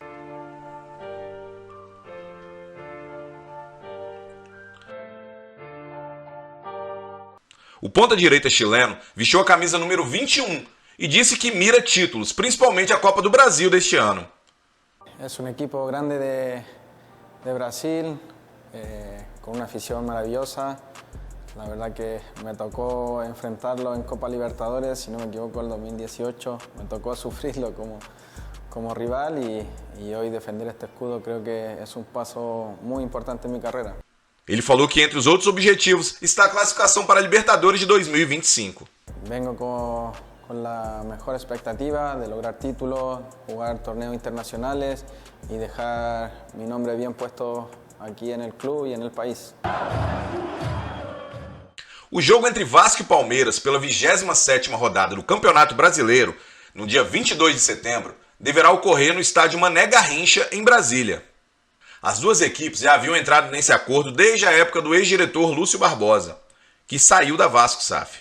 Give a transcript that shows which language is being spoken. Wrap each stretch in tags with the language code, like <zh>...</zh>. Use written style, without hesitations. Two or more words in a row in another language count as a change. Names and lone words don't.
<pt>O ponta-direita chileno vestiu a camisa número 21 e disse que mira títulos, principalmente a Copa do Brasil deste ano. É um equipo grande de Brasil, com uma</pt> <es>afición maravillosa. La verdad que me tocó enfrentarlo en Copa Libertadores, si no me equivoco, el 2018. Me tocó sufrirlo como rival y hoy defender este escudo creo que es un paso muy importante en mi carrera.</es> <pt>Ele falou que entre os outros objetivos está a classificação para a Libertadores de 2025.</pt> <es>Vengo con la mejor expectativa de lograr títulos, jugar torneos internacionales y dejar mi nombre bien puesto aquí en el club y en el país.</es> <pt>O jogo entre Vasco e Palmeiras pela 27ª rodada do Campeonato Brasileiro, no dia 22 de setembro, deverá ocorrer no estádio Mané Garrincha, em Brasília. As duas equipes já haviam entrado nesse acordo desde a época do ex-diretor Lúcio Barbosa, que saiu da Vasco SAF.</pt>